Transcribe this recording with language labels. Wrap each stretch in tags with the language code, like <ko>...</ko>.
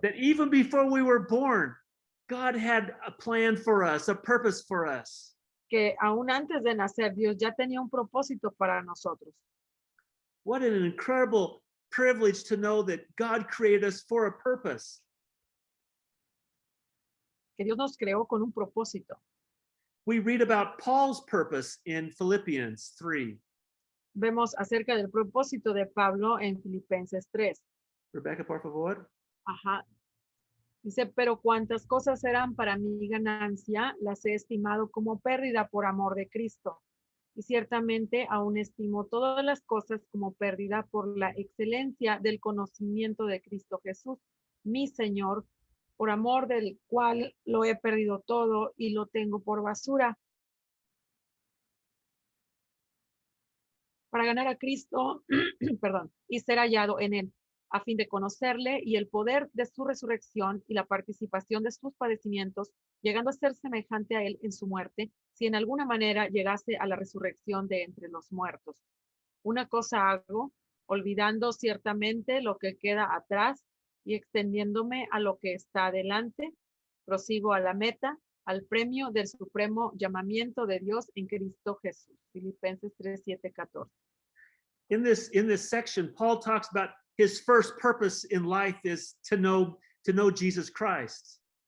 <en>That even before we were born, God had a plan for us, a purpose for us.</en> <es>Que aún antes de nacer, Dios ya tenía un propósito para nosotros.</es> <en>What an incredible privilege to know that God created us for a purpose.</en> <es>Que Dios nos creó con un propósito.</es> <en>We read about Paul's purpose in Philippians 3.</en> <es>Vemos acerca del propósito de Pablo en Filipenses 3. Rebecca, por favor. Ajá. Dice, pero cuantas cosas eran para mi ganancia, las he estimado como pérdida por amor de Cristo. Y ciertamente aún estimo todas las cosas como pérdida por la excelencia del conocimiento de Cristo Jesús, mi Señor, por amor del cual lo he perdido todo y lo tengo por basura. para ganar a Cristo, perdón, y ser hallado en él, a fin de conocerle y el poder de su resurrección y la participación de sus padecimientos, llegando a ser semejante a él en su muerte, si en alguna manera llegase a la resurrección de entre los muertos. Una cosa hago, olvidando ciertamente lo que queda atrás y extendiéndome a lo que está adelante, prosigo a la meta, al premio del supremo llamamiento de Dios en Cristo Jesús. Filipenses 3, 7, 14.</es> <en>In this section, Paul talks about his first purpose in life is to know Jesus Christ.</en>